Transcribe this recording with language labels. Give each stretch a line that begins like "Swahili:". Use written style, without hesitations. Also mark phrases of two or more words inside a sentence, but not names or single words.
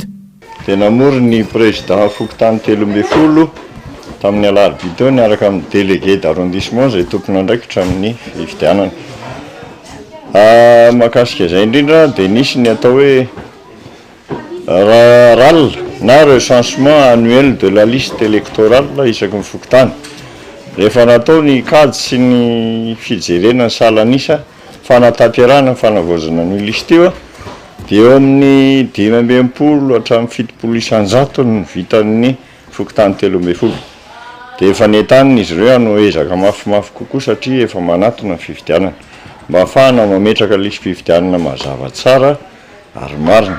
Malagasy: Tena mory ny président fokontany 13 tamin'ny alarobia teo niaraka amin'ny
French: délégué d'arrondissement
Malagasy: zay tompona andraikitra amin'ny fifidianana. Mahakasika izay indrindra dia nisy ny atao hoe RAL na
French: recensement annuel de la liste électorale
Malagasy: isaky ny fokontany. Rehefa natao ny kady sy ny fijerena ny salanisa fanatanterahana fanavaozana ny liste io dia eo amin'ny 520 hatramin'ny 70 isanjato ny vitan'ny fokontany 13. Dia efa netany izy ireo no ezaka mafimafy kokoa satria efa manatona ny fifidianana mba ahafahana mametraka lisy fifidianana mazava tsara ary marina.